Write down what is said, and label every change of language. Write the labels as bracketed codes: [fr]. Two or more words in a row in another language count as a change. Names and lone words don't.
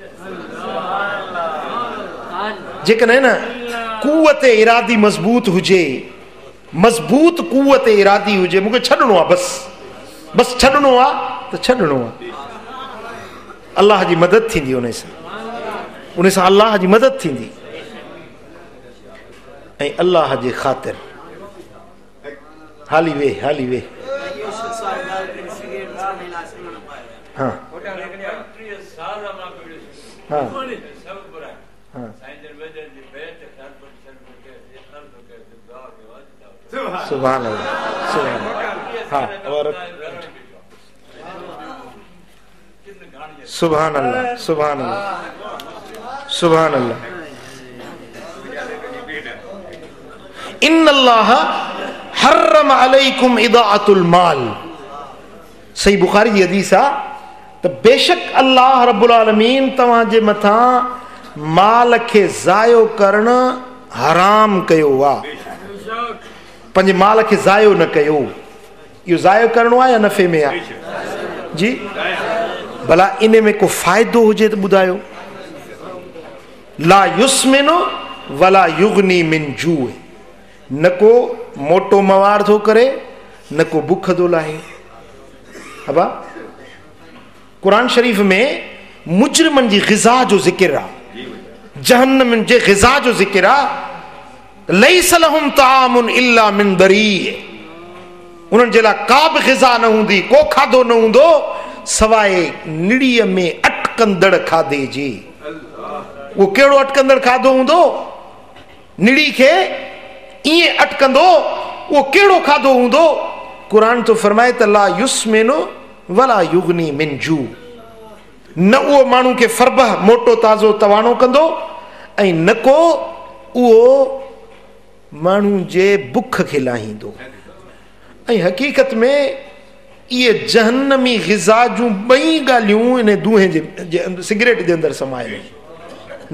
[sd] जेकॾहिं न कुवत इरादी मज़बूत हुजे, मज़बूत कुवत इरादी हुजे, मूंखे छॾिणो आहे, बस छॾिणो आहे त छॾिणो आहे। अल्लाह जी मदद थींदी, उन सां अल्लाह जी मदद थींदी। ऐं अल्लाह जे ख़ातिर हाली वे, हाली वे। हाँ हाँ हाँ, [ar] سبحان الله، سبحان الله. हाँ, और سبحان الله، سبحان الله، سبحان الله. إن الله حرم عليكم إضاعة المال. [sd] सही बुखारी जी हदीस आहे त बेशक [ar] الله رب العالمين [sd] तव्हांजे मथां माल खे ज़ायो करणु हराम कयो आहे। पंहिंजे माल खे ज़ायो न कयो। इहो ज़ायो करणो आहे या नफ़े में आहे? जी, भला इन में को फ़ाइदो हुजे त ॿुधायो। [ar] لا يسمن ولا يغني من جوع, [sd] न को मोटो मवार थो करे, न को बुख थो लाहे। अबा कुरान शरीफ़ में मुजरिमनि जी ग़िज़ा जो ज़िक्र आहे, जहन्नम जे ग़िज़ा जो ज़िक्र आहे। [ar] ليس لهم طعام إلا من ضريع, [sd] उन्हनि जे लाइ का बि ग़िज़ा न हूंदी, को खाधो न हूंदो सवाइ निड़ीअ में अटकंदड़ खाधे जी। उहो कहिड़ो अटकंदड़ खाधो हूंदो? निड़ी खे ईअं अटकंदो, उहो कहिड़ो खाधो हूंदो? कुरान तो फरमाए त [ar] لا يسمن ولا يغني من جوع. [sd] न उहो माण्हू खे फरबह मोटो ताज़ो तवाणो कंदो ऐं न को उहो माण्हू जे बुख खे लाहींदो। ऐं हक़ीक़त में इहे जहन्नमी ग़िज़ा जूं ॿई ॻाल्हियूं इन दूंहें जे सिगरेट जे अंदरि समायल आहिनि।